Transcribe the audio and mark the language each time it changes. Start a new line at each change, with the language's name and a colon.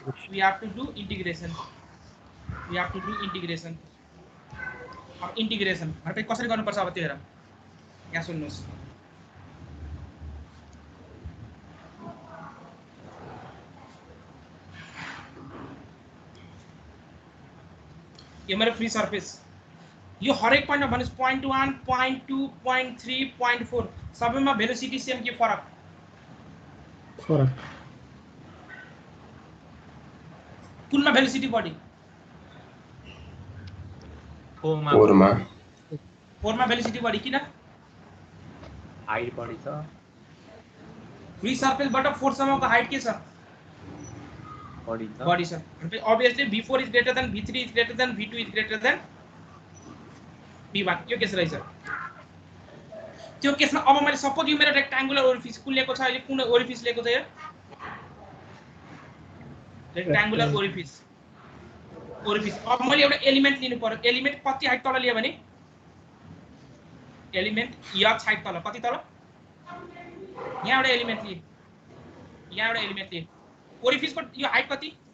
English: We have to do integration.
Nepali: अब integration भनेपछि कसरी गर्नुपर्छ अब त्यो हेर। यहाँ सुन्नुस्। यो मेरो फ्री सर्फेस यो हरेक पोइन्टमा भन्नुस् 0.1 0.2 0.3 0.4 सबैमा भेलोसिटी सेम के फरक कुनमा भेलोसिटी बढी? 4 मा भेलोसिटी बढी किन? हाइट बढी छ। फ्री सर्फेसबाट 4 सम्मको हाइट के छ? बढी छ। भनेपछि
English: obviously v4 is greater than v3 is greater than v2 is greater than v1
Nepali: यो केस रहेछ। त्यो केसमा अब मैले सपोज यो मेरो रेक्टेंगुलर ओरिफिस कुन लिएको छ अहिले कुन ओरिफिस लिएको छ यो रेक्टेंगुलर ओरिफिस अब मैले एउटा एलिमेन्ट लिनु पर्यो। एलिमेन्ट कति हाइट तल लियो भने एलिमेन्ट h हाइट तल कति तल यहाँ एउटा एलिमेन्ट लिए ओरिफिसको यो हाइट कति